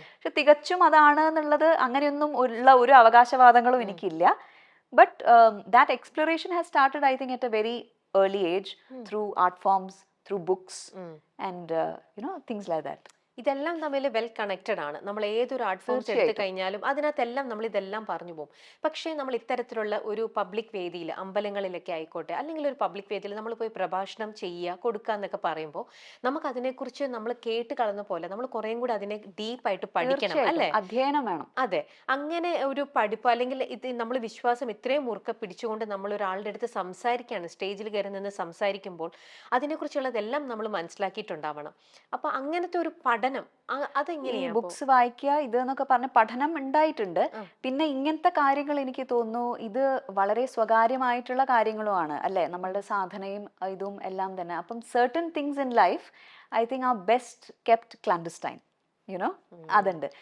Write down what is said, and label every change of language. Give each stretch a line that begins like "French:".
Malayalam: പക്ഷെ തികച്ചും അതാണ് എന്നുള്ളത് അങ്ങനെയൊന്നും ഉള്ള ഒരു അവകാശവാദങ്ങളും എനിക്കില്ല.
English: But that exploration has started I think at a very early age through art forms, through books and things like that.
Malayalam: ഇതെല്ലാം തമ്മിൽ
English: well connected
Malayalam: ആണ്. നമ്മൾ ഏതൊരു ആർട്ട് ഫോംസ് എടുത്തു കഴിഞ്ഞാലും അതിനകത്തെല്ലാം നമ്മൾ ഇതെല്ലാം പറഞ്ഞു പോകും. പക്ഷേ നമ്മൾ ഇത്തരത്തിലുള്ള ഒരു പബ്ലിക് വേദിയിൽ, അമ്പലങ്ങളിലൊക്കെ ആയിക്കോട്ടെ, അല്ലെങ്കിൽ ഒരു പബ്ലിക് വേദിയിൽ നമ്മൾ പോയി പ്രഭാഷണം ചെയ്യുക, കൊടുക്കുക എന്നൊക്കെ പറയുമ്പോൾ നമുക്ക് അതിനെക്കുറിച്ച് നമ്മൾ കേട്ട് കളന്ന പോലെ നമ്മൾ കുറേയും കൂടി അതിനെ ഡീപ്പായിട്ട് പഠിക്കണം അല്ലേ? അധ്യയനം വേണം. അതെ, അങ്ങനെ ഒരു പഠിപ്പ് അല്ലെങ്കിൽ ഇത് നമ്മൾ വിശ്വാസം ഇത്രയും മുറുക്കെ പിടിച്ചുകൊണ്ട് നമ്മൾ ഒരാളുടെ അടുത്ത് സംസാരിക്കുകയാണ്, സ്റ്റേജിൽ കയറി നിന്ന് സംസാരിക്കുമ്പോൾ അതിനെക്കുറിച്ചുള്ളതെല്ലാം നമ്മൾ മനസ്സിലാക്കിയിട്ടുണ്ടാവണം. അപ്പൊ അങ്ങനത്തെ ഒരു പഠനം അതെങ്ങനെയാണ്? ബുക്സ് വായിക്കുക ഇത് എന്നൊക്കെ പറഞ്ഞ പഠനം ഉണ്ടായിട്ടുണ്ട്. പിന്നെ ഇങ്ങനത്തെ കാര്യങ്ങൾ എനിക്ക് തോന്നുന്നു ഇത് വളരെ സ്വകാര്യമായിട്ടുള്ള കാര്യങ്ങളുമാണ് അല്ലെ? നമ്മളുടെ സാധനയും ഇതും എല്ലാം തന്നെ.
English: അപ്പം certain things in life I think are best kept clandestine,
Malayalam: അതുണ്ട്.